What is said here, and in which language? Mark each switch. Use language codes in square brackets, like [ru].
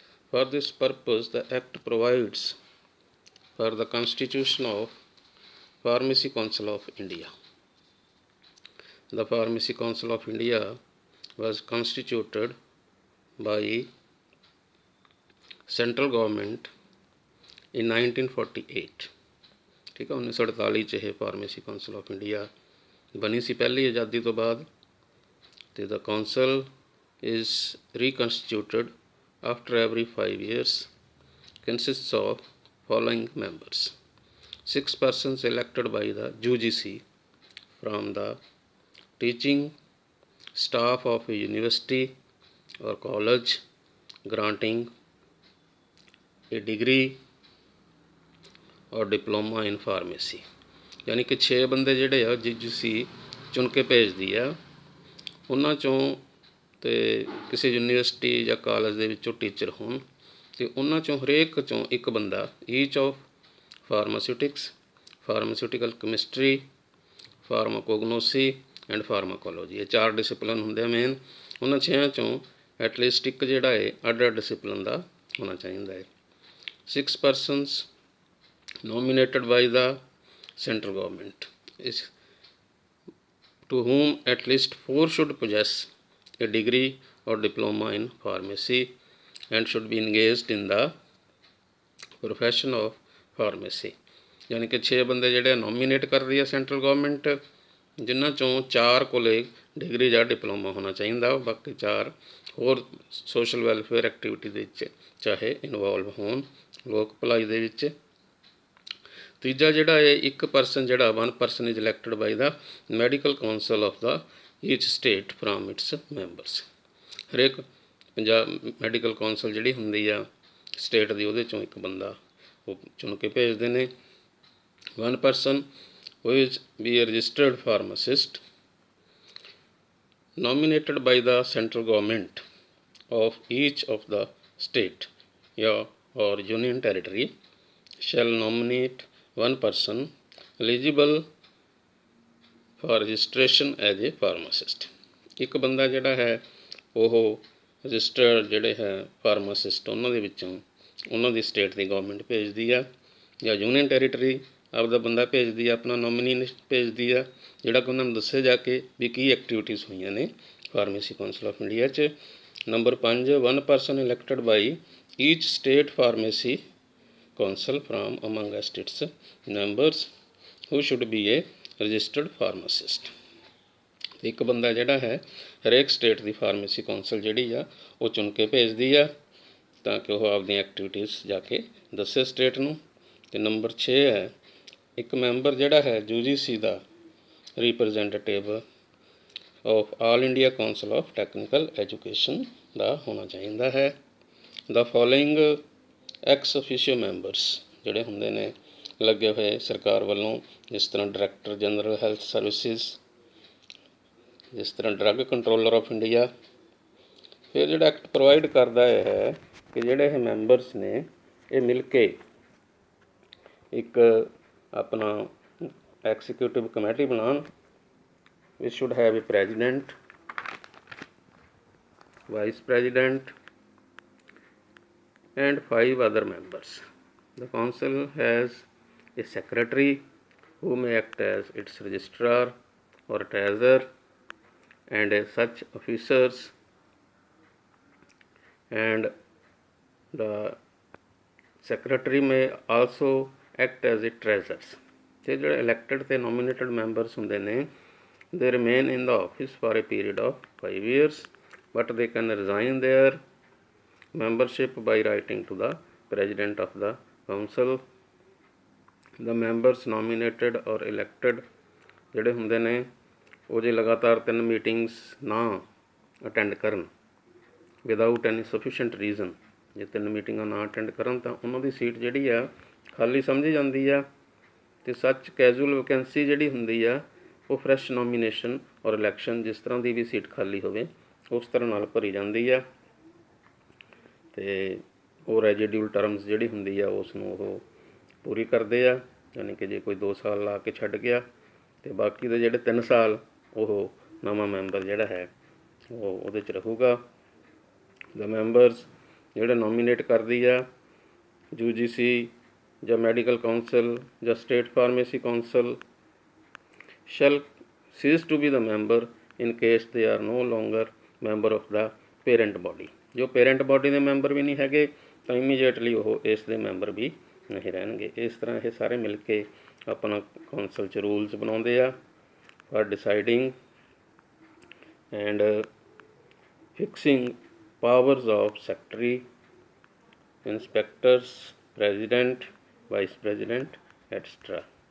[en] For this purpose, the Act provides for the constitution of Pharmacy Council of India. The Pharmacy Council of India was constituted by central government in 1948. [hi] ठीक है, [pa] 1948 'ਚ ਇਹ pharmacy council of India ਬਣੀ ਸੀ ਪਹਿਲੀ ਆਜ਼ਾਦੀ ਤੋਂ ਬਾਅਦ। ਅਤੇ [en] the council is reconstituted after every 5 years, consists of following members: 6 persons elected by the UGC from the teaching staff of a university or college granting a degree [hi] और [en] Diploma in pharmacy. [hi] यानी कि [pa] 6 ਬੰਦੇ ਜਿਹੜੇ ਆ UGC ਚੁਣ ਕੇ ਭੇਜਦੀ ਆ, ਉਹਨਾਂ 'ਚੋਂ ਅਤੇ ਕਿਸੇ ਯੂਨੀਵਰਸਿਟੀ ਜਾਂ ਕਾਲਜ ਦੇ ਵਿੱਚੋਂ ਟੀਚਰ ਹੋਣ, ਅਤੇ ਉਹਨਾਂ 'ਚੋਂ ਹਰੇਕ 'ਚੋਂ ਇੱਕ ਬੰਦਾ ਈਚ ਆਫ ਫਾਰਮਾਸਿਊਟਿਕਸ, ਫਾਰਮਾਸਿਊਟੀਕਲ ਕੈਮਿਸਟਰੀ, ਫਾਰਮਾਕੋਗਨੋਸੀ ਐਂਡ ਫਾਰਮਾਕੋਲੋਜੀ, ਇਹ 4 ਡਿਸਿਪਲਨ ਹੁੰਦੇ ਆ ਮੇਨ। ਉਹਨਾਂ 6 ਚੋਂ ਐਟਲੀਸਟ ਇੱਕ ਜਿਹੜਾ ਹੈ ਅੱਡ ਡਿਸਿਪਲਨ ਦਾ ਹੋਣਾ ਚਾਹੀਦਾ ਹੈ। [en] 6 persons nominated by the central government, is to whom at least 4 should possess a degree or diploma in pharmacy and should be engaged in the profession of pharmacy। [hi] यानी कि [pa] 6 ਬੰਦੇ ਜਿਹੜੇ ਨੋਮੀਨੇਟ ਕਰ ਰਹੀ ਹੈ ਸੈਂਟਰਲ ਗੌਰਮੈਂਟ, ਜਿਨ੍ਹਾਂ 'ਚੋਂ 4 ਕੋਲੇ ਡਿਗਰੀ ਜਾਂ ਡਿਪਲੋਮਾ ਹੋਣਾ ਚਾਹੀਦਾ, ਬਾਕੀ 4 ਹੋਰ ਸੋਸ਼ਲ ਵੈਲਫੇਅਰ ਐਕਟੀਵਿਟੀ ਦੇ ਵਿੱਚ ਚਾਹੇ ਇਨਵੋਲਵ ਹੋਣ, ਲੋਕ ਭਲਾਈ ਦੇ ਵਿੱਚ। ਤੀਜਾ ਜਿਹੜਾ ਹੈ ਇੱਕ ਪਰਸਨ ਜਿਹੜਾ [en] 1 person is elected by the medical council of the each state from its members. [pa] ਹਰੇਕ ਮੈਡੀਕਲ ਕਾਉਂਸਲ ਜਿਹੜੀ ਹੁੰਦੀ ਆ ਸਟੇਟ ਦੀ, ਉਹਦੇ 'ਚੋਂ ਇੱਕ ਬੰਦਾ ਉਹ ਚੁਣ ਕੇ ਭੇਜਦੇ ਨੇ। [en] 1 person who is be a registered pharmacist nominated by the central government of each of the state or union territory shall nominate 1 person eligible for registration as a pharmacist। [pa] ਇੱਕ ਬੰਦਾ ਜਿਹੜਾ ਹੈ ਉਹ ਰਜਿਸਟਰਡ ਜਿਹੜੇ ਹੈ ਫਾਰਮਾਸਿਸਟ ਉਹਨਾਂ ਦੇ ਵਿੱਚੋਂ ਉਹਨਾਂ ਦੀ ਸਟੇਟ ਦੀ ਗੌਰਮੈਂਟ ਭੇਜਦੀ ਆ, ਜਾਂ ਯੂਨੀਅਨ ਟੈਰੀਟਰੀ ਆਪਦਾ ਬੰਦਾ ਭੇਜਦੀ ਆ, ਆਪਣਾ ਨੋਮੀਨੀ ਭੇਜਦੀ ਆ, ਜਿਹੜਾ ਕਿ ਉਹਨਾਂ ਨੂੰ ਦੱਸੇ ਜਾ ਕੇ ਵੀ ਕੀ ਐਕਟੀਵਿਟੀਜ਼ ਹੋਈਆਂ ਨੇ ਫਾਰਮੇਸੀ ਕਾਉਂਸਲ ਆਫ ਇੰਡੀਆ 'ਚ। [en] Number 5, 1 person elected by each state pharmacy council from among its members who should be a registered pharmacist। [pa] ਇੱਕ ਬੰਦਾ ਜਿਹੜਾ ਹੈ ਹਰੇਕ ਸਟੇਟ ਦੀ ਫਾਰਮੇਸੀ ਕਾਉਂਸਲ ਜਿਹੜੀ ਆ ਉਹ ਚੁਣ ਕੇ ਭੇਜਦੀ ਆ ਤਾਂ ਕਿ ਉਹ ਆਪਦੀਆਂ ਐਕਟੀਵਿਟੀਜ਼ ਜਾ ਕੇ ਦੱਸੇ ਸਟੇਟ ਨੂੰ। ਅਤੇ ਨੰਬਰ 6 ਹੈ ਇੱਕ ਮੈਂਬਰ ਜਿਹੜਾ ਹੈ UGC ਦਾ representative of all India council of technical education ਦਾ ਹੋਣਾ ਚਾਹੀਦਾ ਹੈ। [en] the following ex officio members [pa] ਜਿਹੜੇ ਹੁੰਦੇ ਨੇ ਲੱਗੇ ਹੋਏ ਸਰਕਾਰ ਵੱਲੋਂ, ਜਿਸ ਤਰ੍ਹਾਂ ਡਾਇਰੈਕਟਰ ਜਨਰਲ ਹੈਲਥ ਸਰਵਿਸਿਜ਼, ਜਿਸ ਤਰ੍ਹਾਂ ਡਰੱਗ ਕੰਟਰੋਲਰ ਆਫ ਇੰਡੀਆ। ਫਿਰ ਜਿਹੜਾ ਐਕਟ ਪ੍ਰੋਵਾਈਡ ਕਰਦਾ ਇਹ ਹੈ ਕਿ ਜਿਹੜੇ ਇਹ ਮੈਂਬਰਸ ਨੇ ਇਹ ਮਿਲ ਕੇ ਇੱਕ ਆਪਣਾ ਐਕਸੀਕਿਊਟਿਵ ਕਮੇਟੀ ਬਣਾਉਣ, [en] which should have a president, vice president and 5 other members. The council has a secretary who may act as its registrar or treasurer, and as such officers, and the secretary may also act as a treasurer. [pa] ਤੇ ਜਿਹੜੇ [en] elected [pa] ਤੇ [en] nominated members [pa] ਹੁੰਦੇ ਨੇ, [en] they remain in the office for a period of 5 years, but they can resign their membership by writing to the president of the council. The members nominated or elected [pa] ਜਿਹੜੇ ਹੁੰਦੇ ਨੇ ਉਹ ਜੇ ਲਗਾਤਾਰ 3 meetings ਨਾ attend ਕਰਨ [en] without any sufficient reason, [pa] ਜੇ 3 ਮੀਟਿੰਗਾਂ ਨਾ ਅਟੈਂਡ ਕਰਨ ਤਾਂ ਉਹਨਾਂ ਦੀ ਸੀਟ ਜਿਹੜੀ ਆ ਖਾਲੀ ਸਮਝੀ ਜਾਂਦੀ ਆ। ਅਤੇ [en] such casual vacancy [pa] ਜਿਹੜੀ ਹੁੰਦੀ ਆ ਉਹ ਫਰੈਸ਼ ਨੋਮੀਨੇਸ਼ਨ ਔਰ ਇਲੈਕਸ਼ਨ, ਜਿਸ ਤਰ੍ਹਾਂ ਦੀ ਵੀ ਸੀਟ ਖਾਲੀ ਹੋਵੇ ਉਸ ਤਰ੍ਹਾਂ ਨਾਲ ਭਰੀ ਜਾਂਦੀ ਆ। ਅਤੇ ਉਹ ਰੈਜੀਡਿਊਲ ਟਰਮਸ ਜਿਹੜੀ ਹੁੰਦੀ ਆ ਉਸ ਨੂੰ ਉਹ ਪੂਰੀ ਕਰਦੇ ਆ, ਯਾਨੀ ਕਿ ਜੇ ਕੋਈ 2 ਸਾਲ ਲਾ ਕੇ ਛੱਡ ਗਿਆ ਅਤੇ ਬਾਕੀ ਦੇ ਜਿਹੜੇ 3 ਸਾਲ ਉਹ ਨਵਾਂ ਮੈਂਬਰ ਜਿਹੜਾ ਹੈ ਉਹ ਉਹਦੇ 'ਚ ਰਹੂਗਾ। [en] the members [pa] ਜਿਹੜੇ ਨੋਮੀਨੇਟ ਕਰਦੀ ਆ [en] UGC ਜਾਂ medical council ਜਾਂ state pharmacy council shall cease to be the member in case they are no longer member of the parent body. [pa] ਜੋ ਪੇਰੈਂਟ ਬਾਡੀ ਦੇ ਮੈਂਬਰ ਵੀ ਨਹੀਂ ਹੈਗੇ ਤਾਂ ਇਮੀਡੀਏਟਲੀ ਉਹ ਇਸ ਦੇ ਮੈਂਬਰ ਵੀ ਨਹੀਂ ਰਹਿਣਗੇ। ਇਸ ਤਰ੍ਹਾਂ ਇਹ ਸਾਰੇ ਮਿਲ ਕੇ ਆਪਣਾ ਕੌਂਸਲ 'ਚ ਰੂਲਸ ਬਣਾਉਂਦੇ ਆ [en] for deciding and fixing powers of secretary, [pa] ਇੰਸਪੈਕਟਰਸ, president, vice president ਐਟਸਟਰਾ।